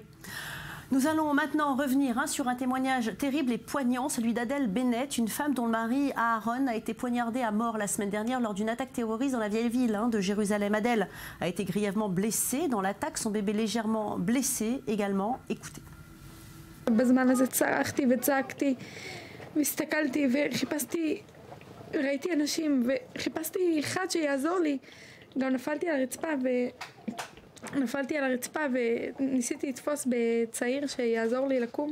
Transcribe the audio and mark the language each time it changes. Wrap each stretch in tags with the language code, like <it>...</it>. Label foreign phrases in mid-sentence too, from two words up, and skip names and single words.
<fr>Nous allons maintenant revenir sur un témoignage terrible et poignant, celui d'Adèle Bennett, une femme dont le mari Aaron a été poignardé à mort la semaine dernière lors d'une attaque terroriste dans la vieille ville de Jérusalem. Adèle a été grièvement blessée. Dans l'attaque, son bébé légèrement blessé également. Écoutez.</fr> <he>נפלתי על הרצפה וניסיתי לתפוס בצעיר שיעזור לי לקום.</he>